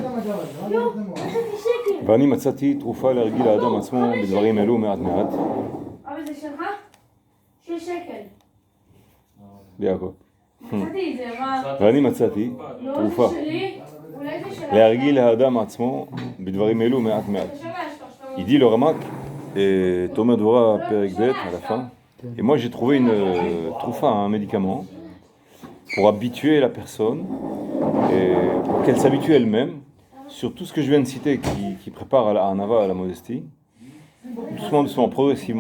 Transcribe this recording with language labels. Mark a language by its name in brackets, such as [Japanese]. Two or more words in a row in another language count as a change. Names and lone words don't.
[Hebrew] ואני מצאתי תרופה להרגיל האדם עצמו בדברים אלו מעט מעט. אבל זה שלך? 6 שקל. ליעקב. מצאתי את זה, מה? ואני מצאתי לא, תרופה זה שלי? אולי זה שלך? להרגיל האדם עצמו בדברים אלו מעט מעט. [French] Il dit le Ramak, Tomer Dvora [Hebrew] פרק ב [French] à la fin. Et moi j'ai trouvé une troufa, un médicament, pour habituer la personne, et pour qu'elle s'habitue elle-même sur tout ce que je viens de citer, qui prépare à la Hanava, à la modestie, doucement, doucement, progressivement.